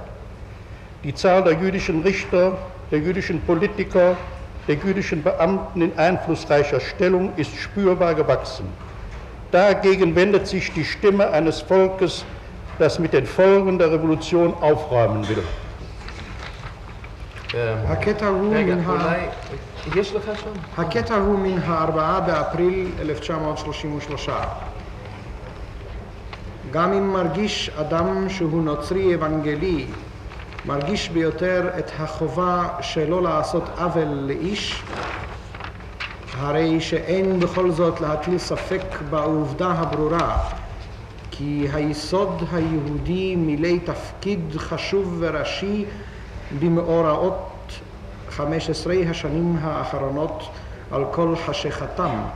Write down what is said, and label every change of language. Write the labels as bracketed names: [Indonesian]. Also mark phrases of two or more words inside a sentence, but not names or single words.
[German] Die Zahl der jüdischen Richter, der jüdischen Politiker, der jüdischen Beamten in einflussreicher Stellung ist spürbar gewachsen. Dagegen wendet sich die Stimme eines Volkes, das mit den Folgen der Revolution aufräumen will. [Hebrew] הקטע הוא מן 4 באפריל 1933. גם אם מרגיש אדם שהוא נוצרי אבנגלי, מרגיש ביותר את החובה שלא לעשות עוול לאיש, הרי שאין בכל זאת להטיל ספק בעובדה הברורה, כי היסוד היהודי מילא תפקיד חשוב וראשי במאורעות 15 השנים האחרונות על כל חשיכתם.